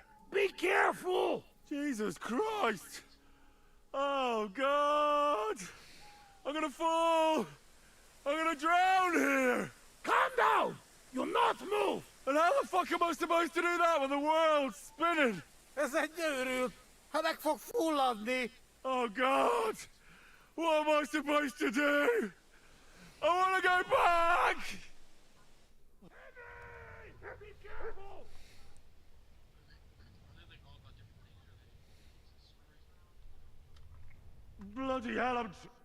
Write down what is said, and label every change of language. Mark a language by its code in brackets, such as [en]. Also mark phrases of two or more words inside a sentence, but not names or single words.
[en] Be careful! Jesus Christ! Oh God! I'm gonna fall! I'm gonna drown here! Calm down! You'll not move! And how the fuck am I supposed to do that when the world's spinning? [hu] Ez egy őrült. Ha meg fog fulladni. [en] Oh God! What am I supposed to do? I wanna go back! Henry! Be careful! Bloody hell, I'm...